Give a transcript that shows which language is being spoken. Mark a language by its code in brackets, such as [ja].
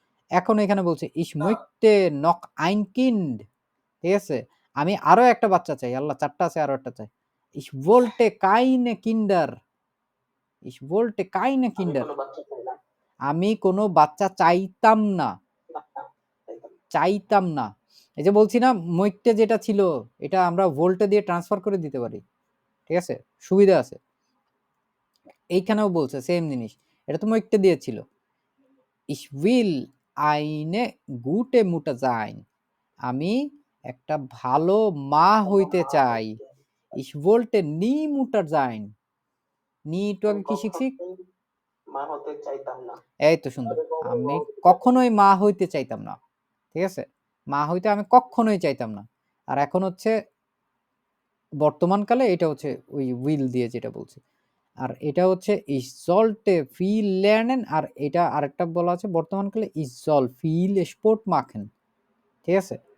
[bn] এখন এখানে বলছে [de] ich möchte noch ein Kind, [bn] ঠিক আছে? আমি আরো একটা বাচ্চা চাই। আল্লাহ 4 টা আছে, আরো একটা চাই। [de] ich wollte keine Kinder, ich wollte keine Kinder, [bn] আমি কোনো বাচ্চা চাইতাম না, [de] চাইতাম না। [bn] এই যে বলছি না মৈত্যে যেটা ছিল এটা আমরা ভোল্টে দিয়ে ট্রান্সফার করে দিতে পারি, ঠিক আছে? সুবিধা আছে। এইখানেও বলছে সেম জিনিস, এটা তো মৈত্যে দিয়েছিল। [de] ich will eine gute Mutter sein, [bn] আমি একটা ভালো মা হইতে চাই। [de] ich wollte nie Mutter sein, nie [bn] একটু আগে কি শিখছি? মা হতে চাইতাম না। এই তো সুন্দর, আমি কখনোই মা হইতে চাইতাম না, ঠিক আছে? মা হইতে আমি কখনোই চাইতাম না। আর এখন হচ্ছে বর্তমানকালে এটা হচ্ছে ওই উইল দিয়ে যেটা বলছে। আর এটা হচ্ছে [de] ich sollte viel lernen, [bn] আর এটা আরেকটা বলা আছে বর্তমানকালে [de] ich soll viel Sport machen, [bn] ঠিক আছে?